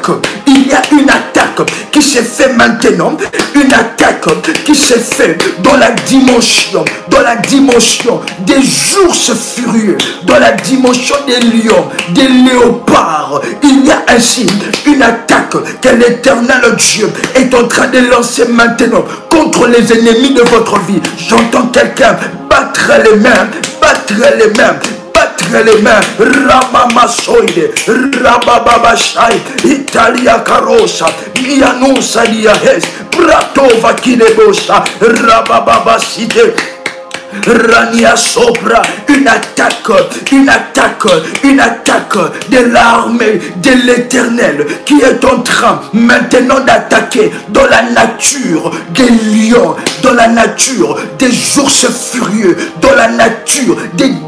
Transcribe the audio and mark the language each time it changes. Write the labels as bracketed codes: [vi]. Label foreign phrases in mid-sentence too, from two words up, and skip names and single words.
[fr] Il y a une attaque qui se fait maintenant, une attaque qui se fait dans la dimension des ours furieux, dans la dimension des lions, des léopards. Il y a ainsi une attaque que l'Éternel Dieu est en train de lancer maintenant contre les ennemis de votre vie. J'entends quelqu'un battre les mains, battre les mains, les mains. Ramamasoide, Rabababashai, Italia Carosa, Mianusa Diahes, Pratova Kilebosa, Rabababaside, Rania Sopra, une attaque de l'armée de l'Éternel qui est en train maintenant d'attaquer dans la nature des lions, dans la nature des ours furieux, dans la nature de